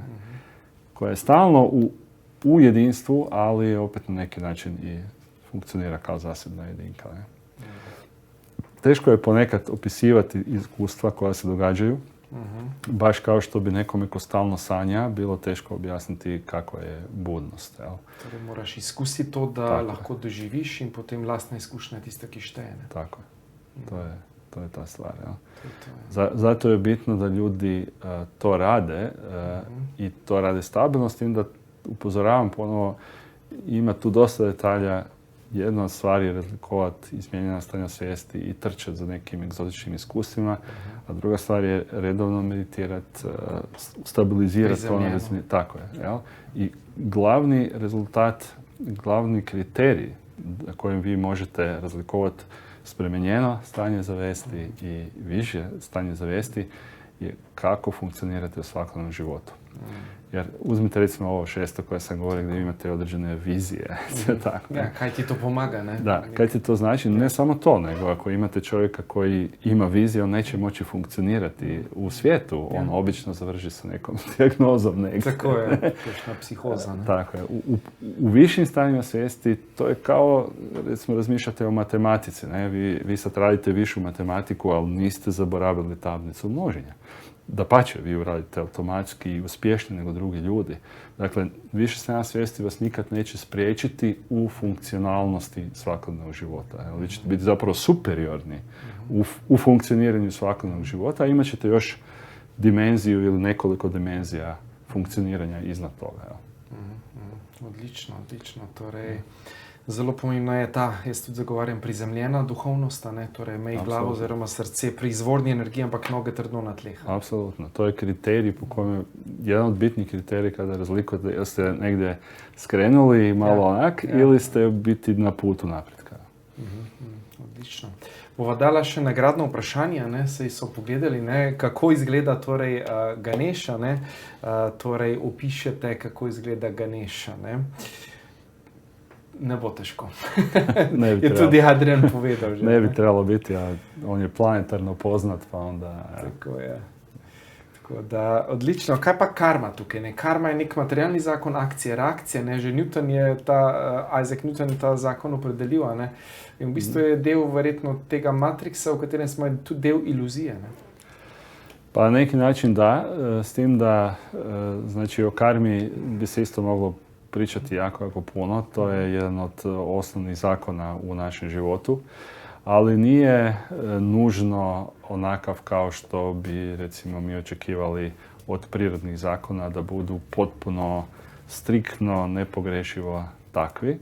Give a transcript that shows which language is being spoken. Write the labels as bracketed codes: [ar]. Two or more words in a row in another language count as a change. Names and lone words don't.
[hr] Koja je stalno u jedinstvu, ali opet na neki način i funkcionira kao zasebna jedinka. Ne? Teško je ponekad opisivati iskustva koja se događaju. Baš kao što bi nekome ko stalno sanja bilo teško objasniti kako je budnost. Jel? [sl] Torej moraš iskusiti to, da tako lahko doživiš in potem lastna izkušnja tista, ki šteje. [hr] Tako je. To je ta stvar. Jel? Zato je bitno da ljudi to rade i to rade stabilno, s tim da upozoravam ponovo, ima tu dosta detalja. Jedna od stvari je razlikovati izmijenjena stanja svijesti i trčati za nekim egzotičnim iskustvima, a druga stvar je redovno meditirati, stabilizirati to na razini. Tako je. Jel? I glavni rezultat, glavni kriterij na kojem vi možete razlikovati [sl] spremenjeno stanje [hr] zavijesti i više stanje zavijesti je kako funkcionirate u svakodnevnom životu. Jer uzmite recimo ovo 6. koje sam govorio gdje imate određene vizije. Tako, [sl] ja, kaj ti to pomaga, ne? Da, kaj ti to znači? [hr] Ne samo to, nego ako imate čovjeka koji ima viziju, on neće moći funkcionirati u svijetu. On obično završi sa nekom dijagnozom negdje. Tako je, točna psihoza. Ne? Tako je. U višim stanjima svijesti to je kao, recimo, razmišljate o matematici. Ne? Vi sad radite višu matematiku, ali niste zaboravili tablicu množenja. Dapače, vi ju radite automatski i uspješnije nego drugi ljudi. Dakle, više stanja svijesti vas nikad neće spriječiti u funkcionalnosti svakodnevnog života. Vi ćete biti zapravo superiorni u funkcioniranju svakodnevnog života, a imat ćete još dimenziju ili nekoliko dimenzija funkcioniranja iznad toga. Odlično. [sl] Torej, zelo pomembna je ta, jaz tudi zagovarjam, prizemljena duhovnost, torej imej glavo oziroma srce pri izvorni energiji, ampak noge trdno na tleh. [hr] Apsolutno. To je kriterij po kojem, jedan od bitnih kriterija kada razlikujete, jel ste negdje skrenuli malo onak ili ste biti na putu napretka. [sl] Odlično. Bova dala še nagradno vprašanje, saj so pogledali, kako izgleda torej Ganeša, torej opišete, kako izgleda Ganeša. Ne bo težko. Je tudi Adrian povedal že. [hr] Ne bi trebalo biti, a on je planetarno poznat, pa onda... [sl] Tako je. Tako da, odlično. Kaj pa karma tukaj? Karma je nek materialni zakon akcije, reakcije. Že Isaac Newton je ta zakon opredelil. In v bistvu je del verjetno tega matriksa, v katerem smo tudi del iluzije. [hr] Pa na neki način da, s tim da znači o karmi bi se isto moglo pričati jako puno. To je jedan od osnovnih zakona u našem životu, ali nije nužno onakav kao što bi recimo mi očekivali od prirodnih zakona da budu potpuno striktno, nepogrešivo takvi.